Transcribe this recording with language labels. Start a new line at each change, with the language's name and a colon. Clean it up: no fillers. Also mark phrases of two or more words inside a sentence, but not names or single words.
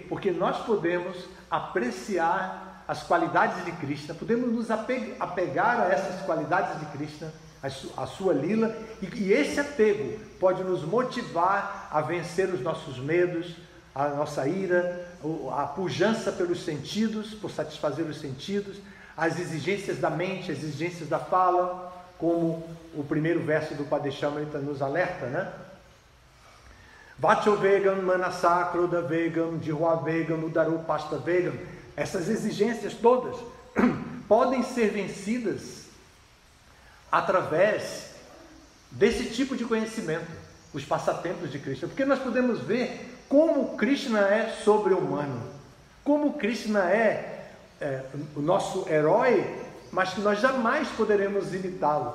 Portuguese: Porque nós podemos apreciar as qualidades de Krishna, podemos nos apegar a essas qualidades de Krishna, a sua lila, e esse apego pode nos motivar a vencer os nossos medos, a nossa ira, a pujança pelos sentidos, por satisfazer os sentidos, as exigências da mente, as exigências da fala, como o primeiro verso do Padeshamrita nos alerta, né?
Sanskrit: Vacho vegam, manasa, krodha vegam, jihva vegam, udaro pasta vegam.
Portuguese: Essas exigências todas podem ser vencidas através desse tipo de conhecimento, os passatempos de Krishna, porque nós podemos ver como Krishna é sobre-humano, como Krishna é o nosso herói, mas que nós jamais poderemos imitá-lo.